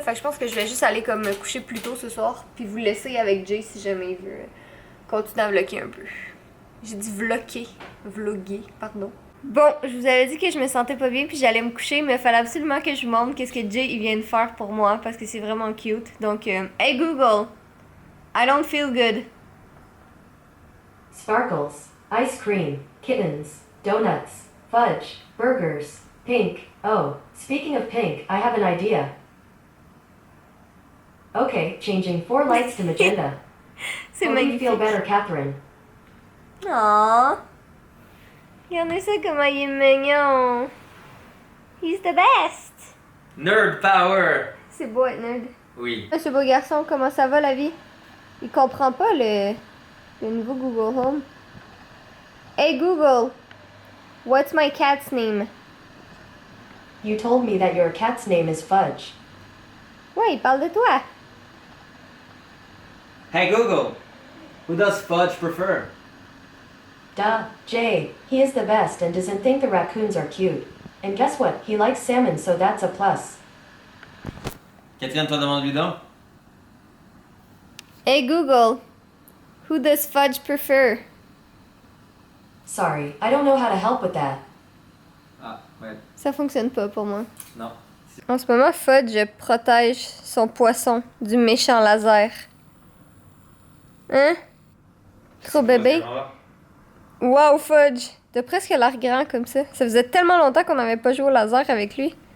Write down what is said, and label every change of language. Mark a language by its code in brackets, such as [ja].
[fr] Fait que je pense que je vais juste aller comme me coucher plus tôt ce soir, puis vous laisser avec Jay si jamais il veut continuer à vlogger un peu. J'ai dit vlogger, pardon. Bon, je vous avais dit que je me sentais pas bien puis j'allais me coucher, mais il fallait absolument que je vous montre qu'est-ce que Jay il vient de faire pour moi parce que c'est vraiment cute. [en] Donc, hey Google, I don't feel good. Sparkles, ice cream, kittens, donuts, fudge, burgers, pink. Oh, speaking of pink, I have an idea. Okay, changing 4 lights to magenta. [fr] C'est [en] Hope you [fr] magnifique. [en] feel better, Catherine. Aww. [fr] Regardez ça comment il est mignon. [en] He's the best. Nerd power! [fr] C'est beau être nerd. Oui. Ce beau garçon, comment ça va la vie? Il comprend pas le nouveau Google Home. [en] Hey Google, what's my cat's name? You told me that your cat's name is Fudge. [fr] Ouais, il parle de toi. [en] Hey Google, who does Fudge prefer? Duh, Jay. He is the best and doesn't think the raccoons are cute. And guess what? He likes salmon, so that's a plus. [fr] Catherine, toi demande-lui donc. [en] Hey Google, who does Fudge prefer? Sorry, I don't know how to help with that. [fr] Ah, ouais. Ça fonctionne pas pour moi. Non. En ce moment, Fudge protège son poisson du méchant laser. Hein? Trop bébé? Wow, Fudge! T'as presque l'air grand comme ça. Ça faisait tellement longtemps qu'on n'avait pas joué au laser avec lui.